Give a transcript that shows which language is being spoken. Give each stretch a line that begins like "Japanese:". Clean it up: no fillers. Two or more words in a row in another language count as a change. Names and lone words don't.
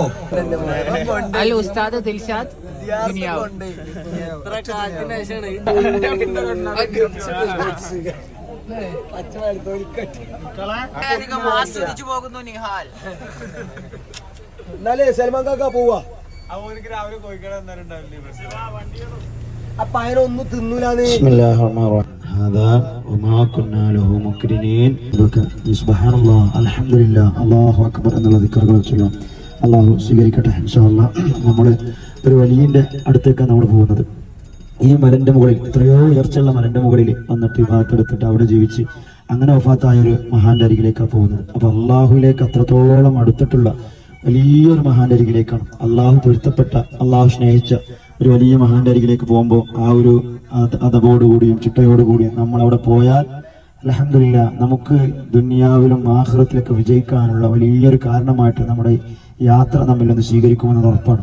Malayalam: അല്ല ഉസ്താദ് ദിൽഷാദ് ആസ്വദിച്ചു പോകുന്നു നിഹാൽ. എന്നാലേ സൽമാൻ കാക്ക പോവാ. അപ്പൊ അതിനൊന്നും തിന്നൂലാന്ന്.
Arabic: هذا وما كنا له مقرنين سبحان الله الحمد لله الله أكبر
Malayalam: എന്നുള്ള ദിക്റുകൾ ചൊല്ലാം. അള്ളാഹു സ്വീകരിക്കട്ടെ
Arabic: إن شاء الله.
Malayalam: നമ്മൾ ഒരു വലിയന്റെ അടുത്തേക്കാണ് നമ്മൾ പോകുന്നത്. ഈ മലന്റെ മുകളിൽ, എത്രയോ ഉയർച്ചയുള്ള മലന്റെ മുകളിൽ വന്നിട്ട് ഭാഗത്തെടുത്തിട്ട് അവിടെ ജീവിച്ച് അങ്ങനെ വഫാത്തായ ഒരു മഹാന്റെ അരികിലേക്കാണ് പോകുന്നത്. അപ്പൊ അള്ളാഹുവിലേക്ക് അത്രത്തോളം അടുത്തിട്ടുള്ള വലിയൊരു മഹാന്റെ അരികിലേക്കാണ്, അള്ളാഹു പൊരുത്തപ്പെട്ട, അള്ളാഹു സ്നേഹിച്ച ഒരു വലിയ മഹാന്റെ അരികിലേക്ക് പോകുമ്പോൾ ആ ഒരു അതബോടുകൂടിയും ചിട്ടയോടുകൂടിയും നമ്മൾ അവിടെ പോയാൽ അൽഹംദുലില്ലാ നമുക്ക് ദുനിയാവിലും ആഖിറത്തിലൊക്കെ വിജയിക്കാനുള്ള വലിയൊരു കാരണമായിട്ട് നമ്മുടെ യാത്ര നമ്മിലൊന്ന് സ്വീകരിക്കുമെന്നത് ഉറപ്പാണ്.